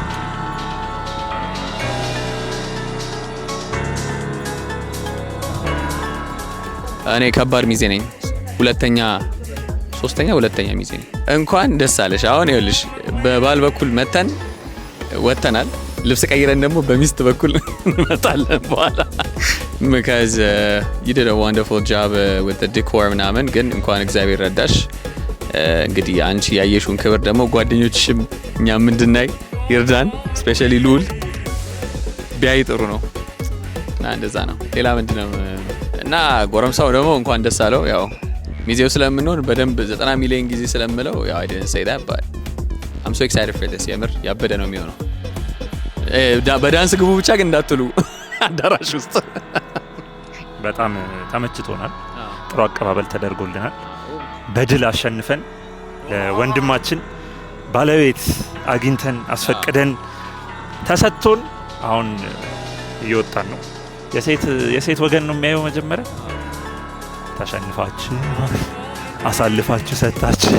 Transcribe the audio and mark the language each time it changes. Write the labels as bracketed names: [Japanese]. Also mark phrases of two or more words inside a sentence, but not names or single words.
[Amharic] እኔ ከባድ ሚዜ ነኝ ሁለተኛ ሚዜ ነኝ እንኳን ደስ አለሽ አሁን ይኸውልሽ በባል በኩል ወተናል ልብስ ቀይረን ደግሞ በሚስት በኩል እንመጣለን በኋላ [English] because you did a wonderful job with the decor [Amharic] ምናምን ግን እንኳን እግዚአብሔር ረዳሽ እንግዲህ አንቺ ያየሽውን ክብር ደግሞ ጓደኞችሽም እኛም እንድናይ ይርዳን ስፔሻሊ ሉል ቢያይ ጥሩ ነው እና እንደዛ ነው ሌላ ምንድነው እና ጎረምሳው ደግሞ እንኳን ደስ አለው ያው ሚዜው ስለምንሆን በደንብ 90 ሚሊዮን ጊዜ ስለምለው ያው [English] I didn't say that but I'm so excited for this [Amharic] የምር ያበደ ነው የሚሆነው በዳንስ ግቡ ብቻ ግን እንዳትሉ አዳራሽ ውስጥ በጣም ተመችቶናል ጥሩ አቀባበል ተደርጎልናል በድል አሸንፈን ለወንድማችን ባለቤት አግኝተን አስፈቅደን ተሰጥቶን አሁን እየወጣን ነው። የሴት ወገን ነው የሚያየው መጀመሪያ። ተሸንፋችሁ አሳልፋችሁ ሰጣችሁ።